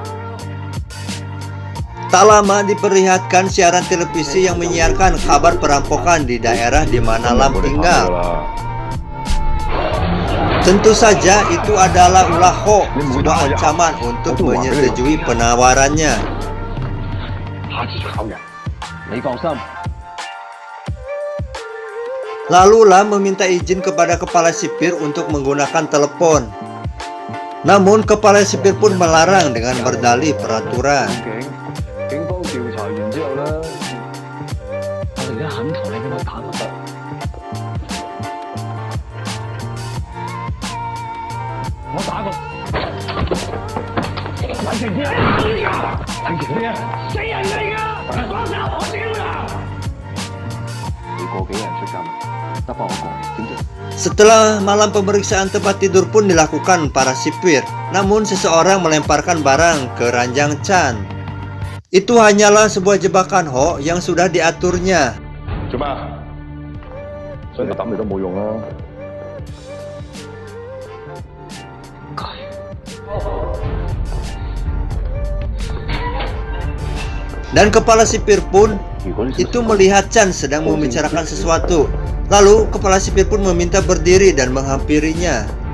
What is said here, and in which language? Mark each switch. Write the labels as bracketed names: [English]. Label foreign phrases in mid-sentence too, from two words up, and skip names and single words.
[Indonesian] Tak lama diperlihatkan siaran televisi yang menyiarkan kabar perampokan di daerah di mana Lam tinggal. Tentu saja itu adalah ulah Ho, sebuah ancaman untuk menyetujui penawarannya. [Cantonese] 下次炒人。你放心。 [Indonesian] Lalu Lam meminta izin kepada kepala sipir untuk menggunakan telepon. Namun kepala sipir pun melarang dengan berdalih peraturan. [Cantonese] 警方調查完之後咧，我哋而家肯同你俾我打都得。我打個，睇住啲啊！睇住佢啊！死人嚟㗎！放手，我屌啦！你過幾人出監？得翻我個，點知？ [Indonesian] Setelah malam pemeriksaan tempat tidur pun dilakukan para sipir, namun seseorang melemparkan barang ke ranjang Chan. Itu hanyalah sebuah jebakan Ho yang sudah diaturnya. [Cantonese] 做咩？想抌你都冇用啦。 [Indonesian] Dan kepala sipir pun itu melihat Chan sedang membicarakan sesuatu. Lalu kepala sipir pun meminta berdiri dan menghampirinya.